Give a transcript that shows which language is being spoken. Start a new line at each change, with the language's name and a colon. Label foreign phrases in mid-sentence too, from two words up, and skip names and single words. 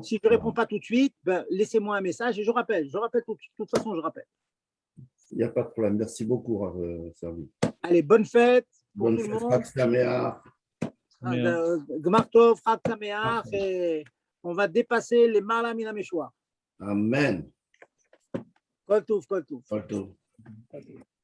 French: Si je ne réponds pas tout de suite, ben, laissez-moi un message et je rappelle. Je rappelle de toute façon, je rappelle. Il n'y a pas de problème. Merci beaucoup, Rav Zerbi. Allez, bonne fête pour Bonne tout le fête, monde.
Hebrew: חג שמח. גמר טוב, חג שמח,
French: et on va dépasser les
Hebrew: מעלה מן המשוער.
French: Amen.
Hebrew: כל טוב, כל טוב. כל טוב.